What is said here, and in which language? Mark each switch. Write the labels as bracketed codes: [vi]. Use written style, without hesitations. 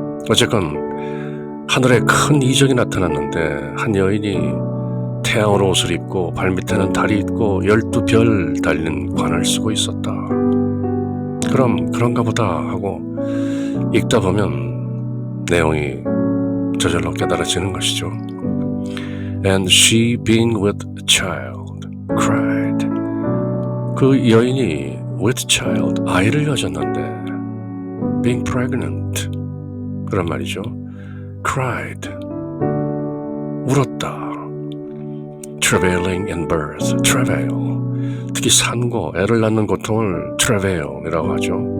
[ko] 어쨌건 하늘에 큰 이적이 나타났는데 한 여인이 태양으로 옷을 입고 발밑에는 달이 있고 12별 달린 관을 쓰고 있었다. 그럼 그런가 보다 하고 읽다 보면 내용이 저절로 깨달아지는 것이죠. [en] And she being with child cried. [ko] 그 여인이 [en] with child, [ko] 아이를 여졌는데 [en] being pregnant, [ko] 그런 말이죠. cried, 울었다. [en] travailing in birth, [ko] travail, 특히 산고, 애를 낳는 고통을 travail이라고 하죠.